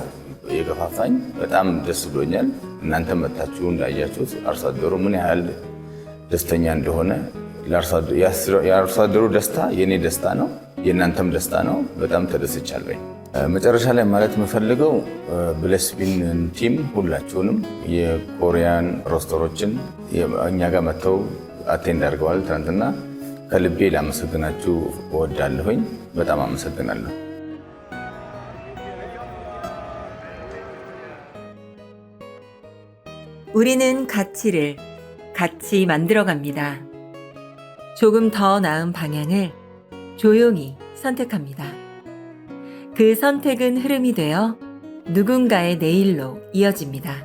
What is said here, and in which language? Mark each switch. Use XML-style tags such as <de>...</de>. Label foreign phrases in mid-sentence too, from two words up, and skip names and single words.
<am>የገፋፋኝ። በጣም ደስ ብሎኛል። እናንተ መጣችሁ እንዳያችሁት አርሶ አደሩ ምን ያህል ደስተኛ እንደሆነ። የአርሶ አደሩ ደስታ የኔ ደስታ ነው፣ የእናንተም ደስታ ነው። በጣም ተደስቻለሁ። መጨረሻ ላይ ማለት የምፈልገው ብሌስቢን ቲም ሁላችሁንም የኮሪያን ሮስተሮችን እኛ ጋር መጥተው አቴንድ አድርገዋል ትናንትና። ከልቤ ላመሰግናችሁ እወዳለሁኝ። በጣም አመሰግናለሁ።</am> <ko>우리는 가치를 같이 만들어갑니다. 조금 더 나은 방향을 조용히 선택합니다. 그 선택은 흐름이 되어 누군가의 내일로 이어집니다.</ko>